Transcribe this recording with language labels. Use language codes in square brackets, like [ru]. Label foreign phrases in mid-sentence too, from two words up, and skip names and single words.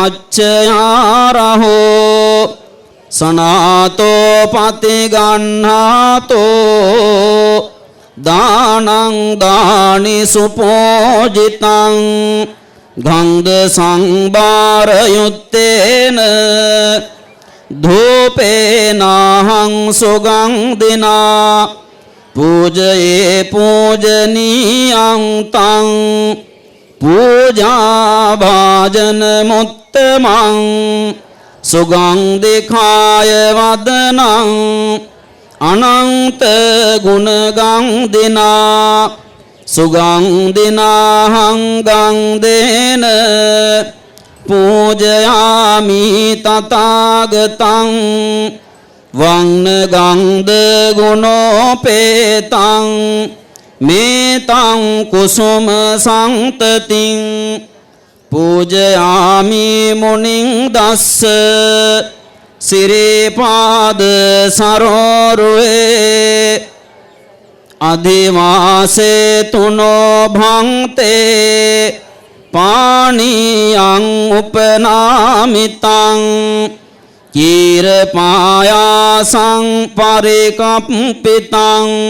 [pi] පච්චයාරහෝ සනාතෝ පතිගන්හාතෝ දානං දානි සුපෝජිතං ගංග සංභාරයුත්තේන ධූපේනාහං සුගන්ධිනා පූජයේ පූජනීයං තං පූජා භාජන මුත්තමං සුගන්ධිකාය වදනං අනන්ත ගුණගන්ධිනා සුගන්ධිනාහං ගන්ධේන පූජයාමි තථාගතං වංන ගන්ධ ගුණෝපේතං මේතං කුසුම සංතතින් පූජයාමි මුනිං දස්ස සිරිපාද සරෝරුවේ අධිවාසේ තුනෝ භංතේ පානියං උපනාමිතං කීරපායාසං පරිකප්පිතං